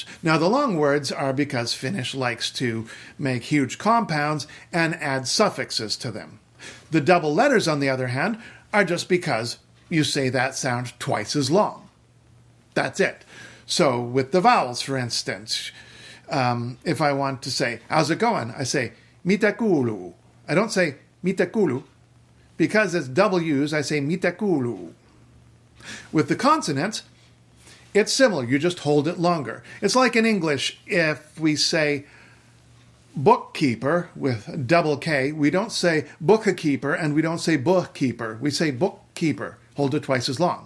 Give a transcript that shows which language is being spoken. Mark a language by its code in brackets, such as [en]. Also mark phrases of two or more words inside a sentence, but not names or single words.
[en] Now, the long words are because Finnish likes to make huge compounds and add suffixes to them. The double letters, on the other hand, are just because you say that sound twice as long. That's it. So with the vowels, for instance, if I want to say, how's it going? I say, [fi] mitä kuuluu. [en] I don't say, [fi] mitä kuuluu. [en] Because it's double U's, I say, [fi] mitä kuuluu. [en] With the consonants, it's similar. You just hold it longer. It's like in English, if we say bookkeeper with double K, we don't say bookkeeper and we don't say bookkeeper. We say bookkeeper. Hold it twice as long.